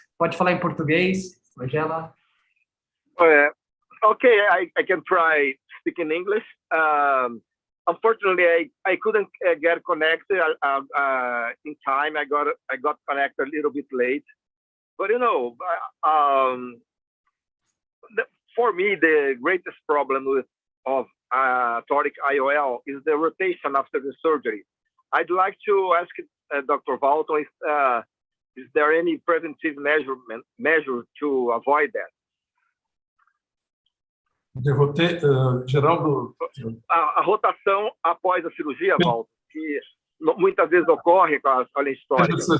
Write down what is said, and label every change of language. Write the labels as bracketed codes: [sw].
[pt] Pode falar em português, Magela? [en] Okay, I can try speaking English. Unfortunately, I couldn't get connected in time. I got connected a little bit late. But for me, the greatest problem of toric IOL is the rotation after the surgery. I'd like to ask Dr. Walton, is there any preventive measure to avoid that? [pt] Geraldo. A rotação após a cirurgia, Walton, que muitas vezes ocorre com a lente histórica.